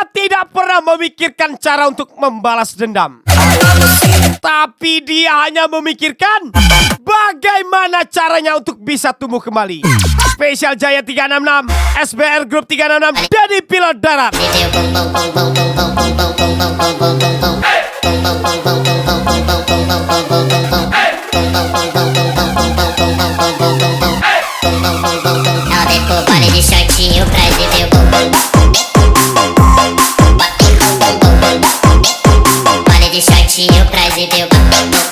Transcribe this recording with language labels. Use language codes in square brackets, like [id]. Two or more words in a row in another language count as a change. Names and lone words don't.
[id] tidak pernah memikirkan cara untuk membalas dendam, tapi dia hanya memikirkan bagaimana caranya untuk bisa tumbuh kembali. Spesial Jaya 366, SBR Group 366, Dedi Pilot Darat. [pt] Vale de shortinho pra exibir o bumbum. Vale de shortinho pra exibir o bumbum.